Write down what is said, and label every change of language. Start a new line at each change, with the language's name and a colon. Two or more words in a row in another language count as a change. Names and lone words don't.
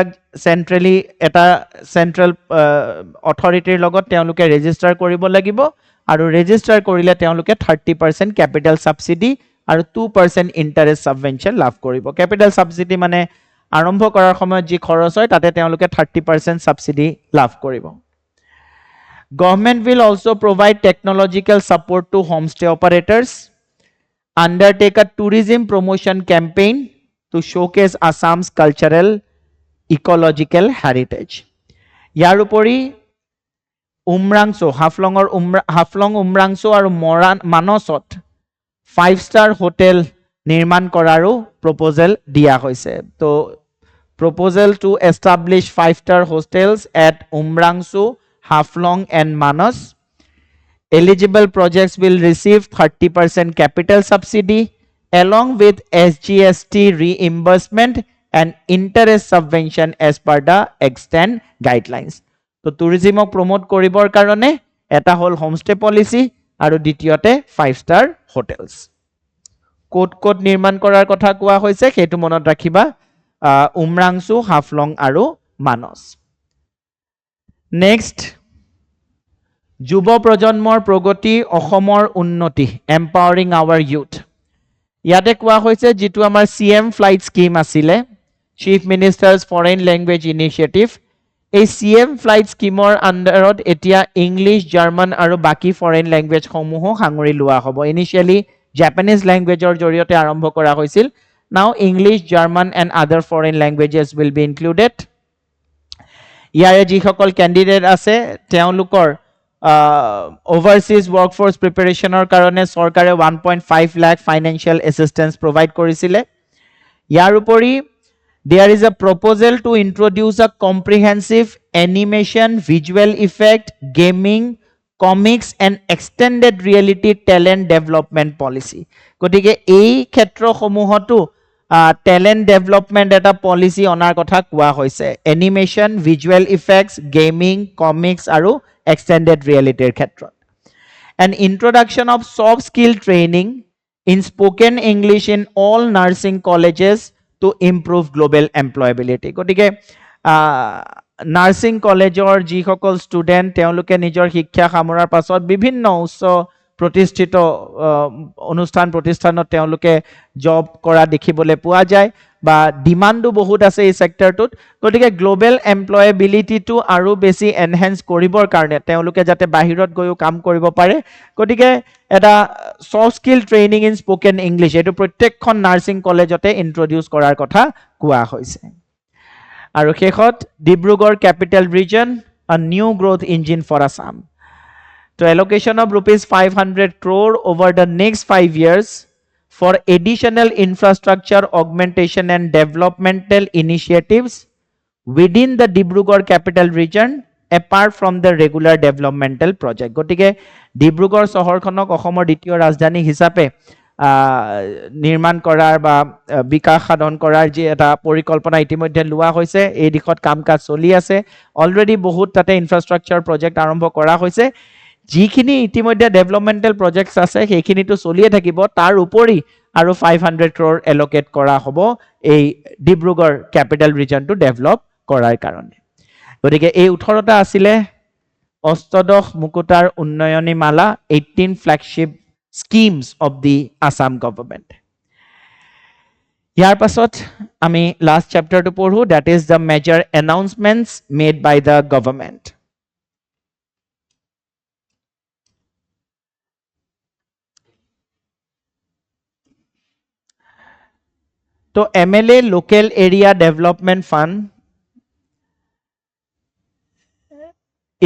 Assamese: সেন্ট্ৰালি এটা
English: central authority
Assamese: লগত তেওঁলোকে ৰেজিষ্টাৰ কৰিব লাগিব আৰু ৰেজিষ্টাৰ কৰিলে তেওঁলোকে 30%
English: capital subsidy
Assamese: আৰু 2%
English: interest subvention
Assamese: লাভ কৰিব
English: capital subsidy
Assamese: মানে আৰম্ভ কৰাৰ সময়ত যি খৰচ হয় তাতে তেওঁলোকে 30% সাবসিডি লাভ কৰিব
English: Government will also provide technological support to homestay operators, undertake a tourism promotion campaign to showcase Assam's cultural, ecological heritage.
Assamese: ইয়াৰ উপৰি উমৰাংচো হাফলং উমৰাংচো আৰু মানসত 5-star হোটেল নিৰ্মাণ কৰাৰো প্ৰপ'জেল দিয়া হৈছে তো
English: proposal to establish 5-star hostels at Umrangso Haflong and Manos. Eligible projects will receive 30% capital subsidy along with SGST reimbursement and interest subvention as per the extant guidelines. So tourism promote
Assamese: কৰিবৰ কাৰণে এটা হ'ল
English: homestay policy
Assamese: আৰু দ্বিতীয়তে 5-star hotels. Code nirman korar kotha kowa hoise hetu monot rakhiba Umrangso Haflong aru Manos. Next যুৱ প্ৰজন্মৰ প্ৰগতি অসমৰ উন্নতি
English: empowering our youth
Assamese: ইয়াতে কোৱা হৈছে যেটো আমাৰ
English: CM flight scheme
Assamese: আছিলে
English: Chief Minister's Foreign Language Initiative
Assamese: এই
English: CM flight scheme
Assamese: আন্ডাৰত এতিয়া ইংলিশ জাৰ্মান আৰু বাকি
English: foreign language
Assamese: সমূহ সাঙুৰি লোৱা হ'ব ইনিশিয়ালি
English: Japanese language
Assamese: জৰিয়তে আৰম্ভ কৰা হৈছিল
English: now English German and other foreign languages will be included
Assamese: ইয়াৰে যিসকল ক্যান্ডিডেট আছে তেওঁলোকৰ
English: overseas workforce preparationer
Assamese: কাৰণে চৰকাৰে 1.5 lakh
English: financial assistance provide
Assamese: কৰিছিল যাৰ উপৰি there
English: is a proposal to introduce a comprehensive animation visual effect gaming comics and extended reality talent development policy
Assamese: গতিকে এই ক্ষেত্ৰ সমূহত
English: talent development
Assamese: এটা policy অনাৰ কথা কোৱা হৈছে
English: animation visual effects gaming comics aru extended reality khetron an introduction of soft skill training in spoken english in all nursing colleges to improve global employability gotike nursing collegeor
Assamese: যি সকল student তেওঁলোকে নিজৰ শিক্ষা সামৰাৰ পাছত বিভিন্ন উচ্চ প্ৰতিষ্ঠিত অনুষ্ঠান প্ৰতিষ্ঠানত তেওঁলোকে জব কৰা দেখিবলৈ পোৱা যায় বা ডিমাণ্ডো বহুত আছে এই সেক্টৰটোত গতিকে
English: global employability
Assamese: আৰু বেছি এনহেন্স কৰিবৰ কাৰণে তেওঁলোকে যাতে বাহিৰত গৈও কাম কৰিব পাৰে গতিকে এটা
English: soft skill training in spoken English
Assamese: এটো প্ৰত্যেকখন নাৰ্ছিং কলেজতে ইন্ট্ৰোডিউস কৰাৰ কথা কোৱা হৈছে আৰু শেষত ডিব্ৰুগড়
English: capital region a new growth engine for Assam. So allocation of rupees 500 crore over the next 5 years for additional infrastructure augmentation and developmental initiatives within the Dibrugarh capital region apart from the regular developmental project.
Assamese: গতিকে Dibrugarh চহৰখনক অসমৰ দ্বিতীয় ৰাজধানী হিচাপে নিৰ্মাণ কৰাৰ বা বিকাশ সাধন কৰাৰ যে এটা পৰিকল্পনা ইতিমধ্যে লোৱা হৈছে এই দিশত কামকাজ চলি আছে অলৰেডি বহুত তাতে
English: infrastructure project
Assamese: আৰম্ভ কৰা হৈছে যিখিনি ইতিমধ্যে
English: developmental projects
Assamese: আছে সেইখিনিটো চলিয়ে থাকিব তাৰ উপৰি আৰু 500 ক্ৰ'ৰ এলোকেট কৰা হ'ব এই ডিব্ৰুগড়
English: capital region
Assamese: ডেভেলপ কৰাৰ কাৰণে গতিকে এই 18টা আছিল অষ্টদশ মুকুতাৰ উন্নয়নী মালা 18
English: flagship schemes of the Assam government. Here
Assamese: পাছত আমি
English: last chapter
Assamese: তো পঢ়োঁ
English: that is the major announcements made by the government. So MLA Local Area Development Fund it